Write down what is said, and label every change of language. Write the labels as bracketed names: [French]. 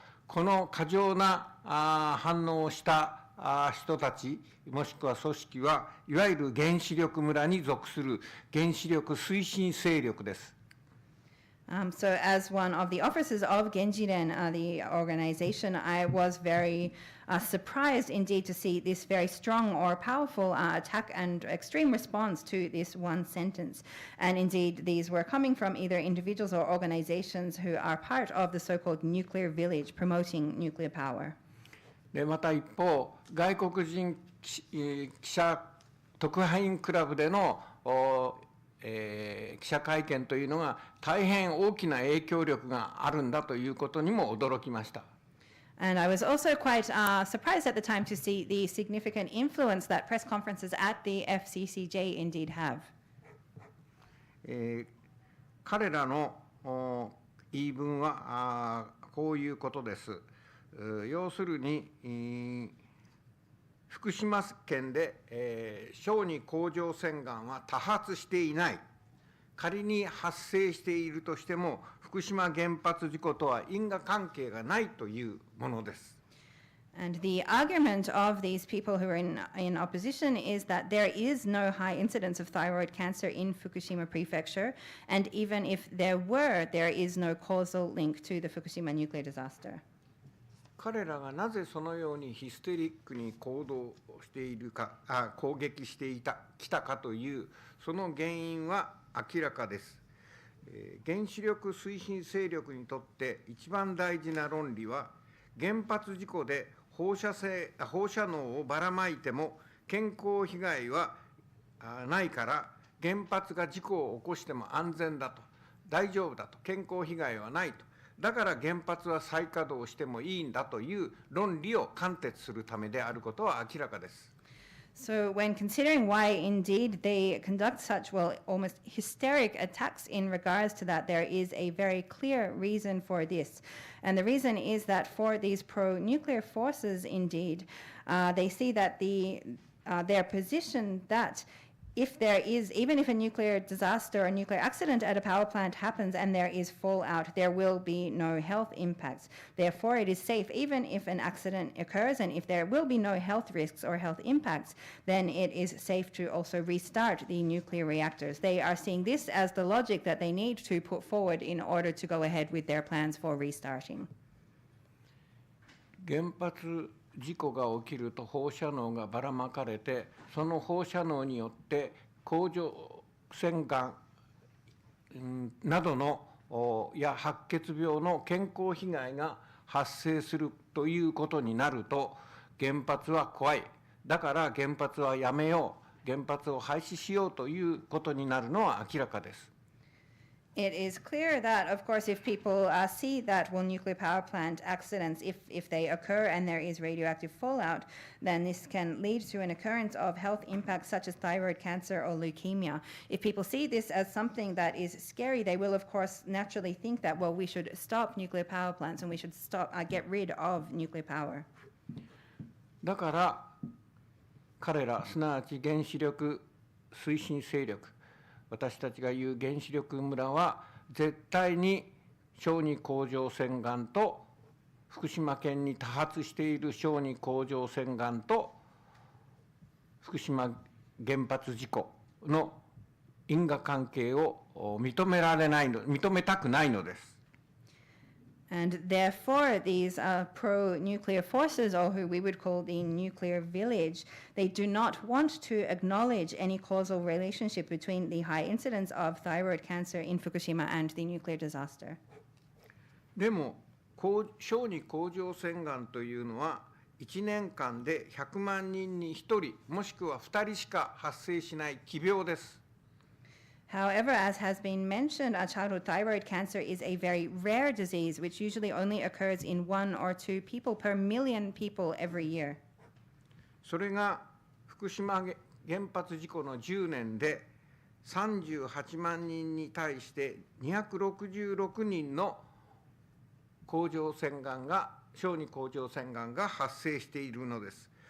[Japanese] この過剰な反応をした人たちもしくは組織はいわゆる原子力村に属する原子力推進勢力です。 [English] So as one of the officers of Genjiren, the organization, I was very surprised indeed to see this very strong or powerful attack and extreme response to this one sentence. And indeed, these were coming from either individuals or organizations who are part of the so-called nuclear village promoting nuclear power. [Japanese] でまた一方、外国人記者特派員クラブでの記者会見というのが大変大きな影響力があるんだということにも驚きました。 [English] And I was also quite surprised at the time to see the significant influence that press conferences at the FCCJ indeed have. [Japanese] 彼らの言い分はこういうことです。要するに福島県で、小児甲状腺がんは多発していない。仮に発生しているとしても、福島原発事故とは因果関係がないというものです。 [English] And the argument of these people who are in opposition is that there is no high incidence of thyroid cancer in Fukushima Prefecture, and even if there were, there is no causal link to the Fukushima nuclear disaster. [Japanese] 彼らがなぜそのようにヒステリックに行動しているか、攻撃してきたかというその原因は明らかです。原子力推進勢力にとって一番大事な論理は、原発事故で放射能をばらまいても健康被害はないから、原発が事故を起こしても安全だと、大丈夫だと、健康被害はないと。だから原発は再稼働してもいいんだという論理を貫徹するためであることは明らかです。 [English] So when considering why indeed they conduct such, well, almost hysteric attacks in regards to that, there is a very clear reason for this. And the reason is that for these pro-nuclear forces, indeed, they see that their position that if there is, even if a nuclear disaster or a nuclear accident at a power plant happens and there is fallout, there will be no health impacts. Therefore, it is safe, even if an accident occurs and if there will be no health risks or health impacts, then it is safe to also restart the nuclear reactors. They are seeing this as the logic that they need to put forward in order to go ahead with their plans for restarting. [Japanese] 原発事故が起きると放射能がばらまかれて、その放射能によって甲状腺がんなどのや白血病の健康被害が発生するということになると、原発は怖い。だから原発はやめよう。原発を廃止しようということになるのは明らかです。 [English] It is clear that, of course, if people see that nuclear power plant accidents, if they occur and there is radioactive fallout, then this can lead to an occurrence of health impacts such as thyroid cancer or leukemia. If people see this as something that is scary, they will, of course, naturally think that, well, we should stop nuclear power plants and we should get rid of nuclear power. [Japanese] だから彼ら、すなわち原子力推進勢力、私たちが言う原子力村は絶対に小児甲状腺がんと福島県に多発している小児甲状腺がんと福島原発事故の因果関係を認めたくないのです。 [English] And therefore, these pro-nuclear forces, or who we would call the nuclear village, they do not want to acknowledge any causal relationship between the high incidence of thyroid cancer in Fukushima and the nuclear disaster. [Japanese] でも、小児甲状腺がんというのは、1年間で100万人に1人、もしくは2人しか発生しない奇病です。 [English] However, as has been mentioned, childhood thyroid cancer is a very rare disease which usually only occurs in 1 or 2 people per million people every year. [Japanese] それが福島原発事故の10年で38万人に対して266人の甲状腺がんが、小児甲状腺がんが発生しているのです。